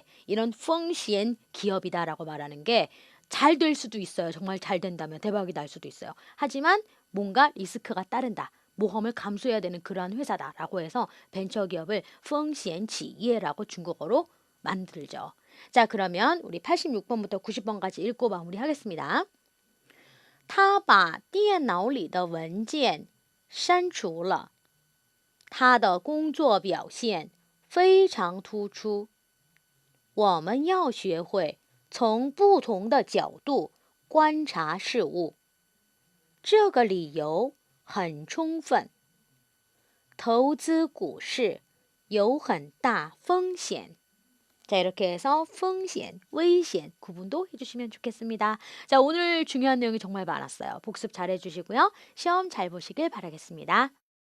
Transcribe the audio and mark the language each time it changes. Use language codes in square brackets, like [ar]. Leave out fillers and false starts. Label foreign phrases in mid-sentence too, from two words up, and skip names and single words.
[ko] 이런 펑시엔 기업이다라고 말하는 게 잘 될 수도 있어요. 정말 잘 된다면 대박이 날 수도 있어요. 하지만 뭔가 리스크가 따른다, 모험을 감수해야 되는 그러한 회사다라고 해서 벤처기업을 [zh] 风险企业 [ko] 라고 중국어로 만들죠. 자, 그러면 우리 86번부터 90번까지 읽고 마무리하겠습니다. [zh] 他把电脑里的文件删除了。他的工作表现非常突出。我们要学会从不同的角度观察事物。这个理由很充分。投资股市有很大风险。 [ko] 자, 이렇게 해서 [zh] 风险, 危险 [ko] 구분도 해주시면 좋겠습니다. 자, 오늘 중요한 내용이 정말 많았어요. 복습 잘 해주시고요. 시험 잘 보시길 바라겠습니다.